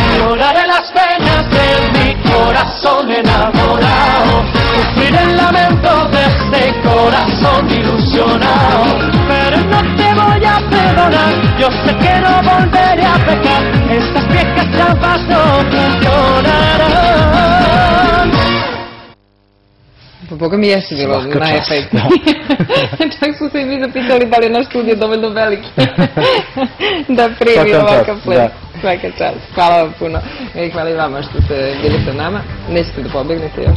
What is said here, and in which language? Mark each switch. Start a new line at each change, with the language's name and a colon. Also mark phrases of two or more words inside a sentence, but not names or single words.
Spanish: Lloraré las penas de mi corazón enamorado, sufrir el lamento de este corazón ilusionado, pero no te voy a perdonar, yo sé que no volveré a pecar, estas viejas trampas no funcionarán.
Serbian: Po Boga mi jeste bilo najefektnije. Čak smo se i mi zapitali da li je naš studio dovoljno veliki da primi ovakav ples. Svaka čast. Hvala vam puno. I hvala i vama što ste bili sa nama. Nećete da pobegnete još?